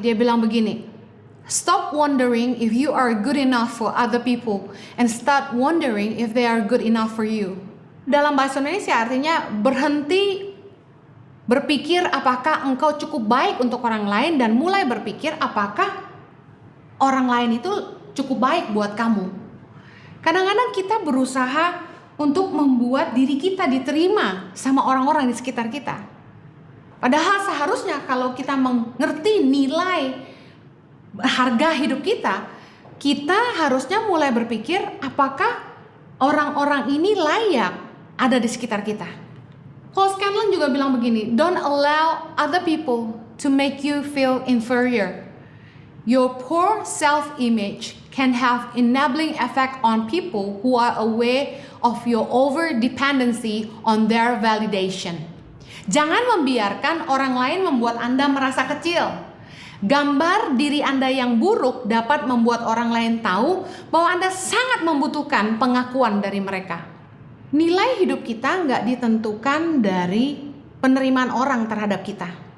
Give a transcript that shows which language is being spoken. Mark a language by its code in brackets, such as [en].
[id] Dia bilang begini, [en] stop wondering if you are good enough for other people and start wondering if they are good enough for you. [id] Dalam bahasa Indonesia artinya berhenti berpikir apakah engkau cukup baik untuk orang lain dan mulai berpikir apakah orang lain itu cukup baik buat kamu. Kadang-kadang kita berusaha untuk membuat diri kita diterima sama orang-orang di sekitar kita. Padahal seharusnya kalau kita mengerti nilai harga hidup kita, kita harusnya mulai berpikir apakah orang-orang ini layak ada di sekitar kita. [en] Paul Scanlon [id] juga bilang begini, [en] don't allow other people to make you feel inferior. Your poor self-image can have enabling effect on people who are aware of your over-dependency on their validation. [id] Jangan membiarkan orang lain membuat Anda merasa kecil. Gambar diri Anda yang buruk dapat membuat orang lain tahu bahwa Anda sangat membutuhkan pengakuan dari mereka. Nilai hidup kita nggak ditentukan dari penerimaan orang terhadap kita.